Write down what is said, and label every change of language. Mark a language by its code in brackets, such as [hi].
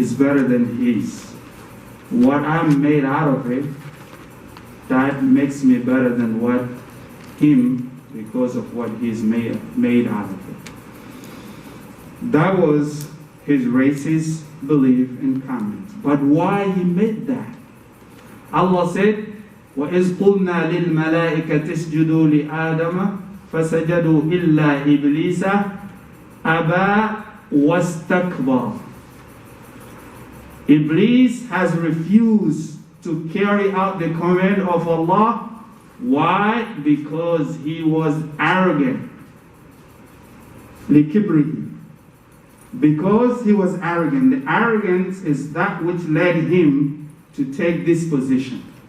[en] It's better than his. What I'm made out of it, that makes me better than what him, because of what he's made out of it. That was his racist belief and comments. But why he made that? Allah said, [ar] وَإِذْ قُلْنَا لِلْمَلَائِكَةِ اسْجُدُوا لِآدَمَ فَسَجَدُوا إِلَّا إِبْلِيسَ أَبَى وَاسْتَكْبَرَ. [en] Iblis has refused to carry out the command of Allah. Why? Because he was arrogant. [ar] لِكِبْرِهِ. [en] Because he was arrogant. The arrogance is that which led him to take this position.